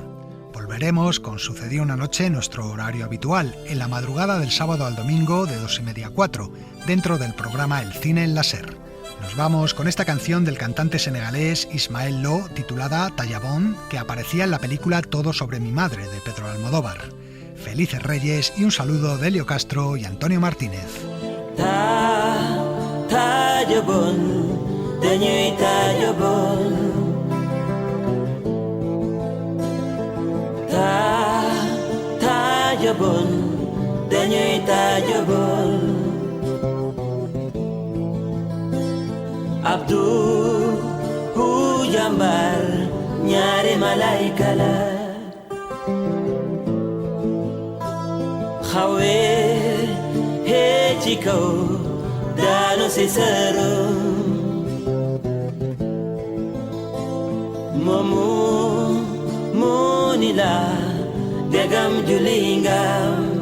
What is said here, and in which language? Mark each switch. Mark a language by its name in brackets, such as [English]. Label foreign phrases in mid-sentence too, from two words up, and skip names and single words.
[Spanish] Volveremos con Sucedió una noche en nuestro horario habitual, en la madrugada del sábado al domingo de 2:30 a 4, dentro del programa El Cine en la SER. Nos vamos con esta canción del cantante senegalés Ismael Lo, titulada Tallabón, que aparecía en la película Todo sobre mi madre, de Pedro Almodóvar. Felices Reyes y un saludo de Elio Castro y Antonio Martínez. [Wolof] Tallabón, dañuy Tallabón. Tallabon, dañuy Tallabon. Abdou hu jambar ñaari malaika la. Xawe he ci kaw daanu si sërum. Momu monila degam julingam.